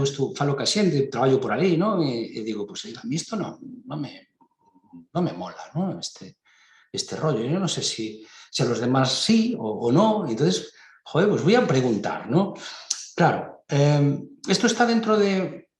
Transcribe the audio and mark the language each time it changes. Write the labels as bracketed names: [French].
[Galician] Eu falo ca xente, traballo por ali, non? E digo, pois a mí isto non me mola, non? Este rollo, eu non sei se [Spanish] a los demás [Galician] sí ou non, [Spanish] entonces, joder, pues voy a preguntar, [Galician] non? Claro, isto está dentro de...